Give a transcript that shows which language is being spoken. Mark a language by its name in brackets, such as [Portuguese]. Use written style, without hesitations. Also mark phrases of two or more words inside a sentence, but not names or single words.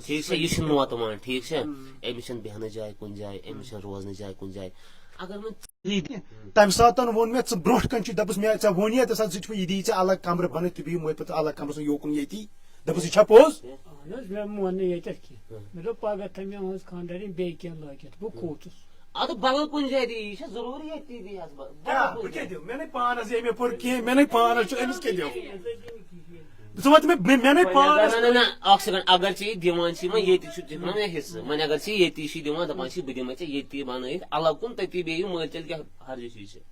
[Kashmiri] ٹھیٖک چھا یہِ چھُ نوتوان ٹھیٖک چھا أمِس چھنہٕ بیٚہنٕچ جاے کُنہِ جایہِ أمِس چھنہٕ روزنٕچ جاے کُنہِ جایہِ اگر وۄنۍ تَمہِ ساتہٕ ووٚن مےٚ ژٕ برونٛٹھ کَنۍ چھُ دَپُس مےٚ ژےٚ ووٚن تَمہِ ساتہٕ ژٕ چھُ یہِ دی ژےٚ الگ کمرٕ بَنٲوِتھ تُہۍ بِہِو مٲلۍ پَتہٕ الگ کمرَس منٛز یوکُن ییٚتی دَپُس یہِ چھا پوٚز اہن حظ مےٚ مون نہٕ ییٚتٮ۪تھ کینٛہہ مےٚ دوٚپ پگاہ تھٲے مےٚ ہٕنٛز خانٛدارِنۍ بیٚیہِ کینٛہہ لٲگِتھ بہٕ کھوٗژُس اد بدل کن جائے دی [Urdu] یہ ضروری ہے [Kashmiri] تی دی بہٕ کیٛاہ دِمہٕ مےٚ نَے پانَس ییٚمہِ پوٚر کینٛہہ مےٚ نَے پانَس چھُ أمِس کیٛاہ دِمہٕ ژٕ وَن تہٕ مےٚ نَے پانَس اکھ سیکنڈ اگر ژےٚ دِوان چھی وۄنۍ ییٚتہِ چھُ دِوان مےٚ حصہٕ وۄنۍ اگر ژےٚ ییٚتی چھی دِوان دپان چھی بہٕ دِمے ژےٚ ییٚتی بنٲیِتھ الگ کُن تٔتی بیٚیہِ مٲلۍ تیٚلہِ کیٛاہ حرجہِ چھی ژےٚ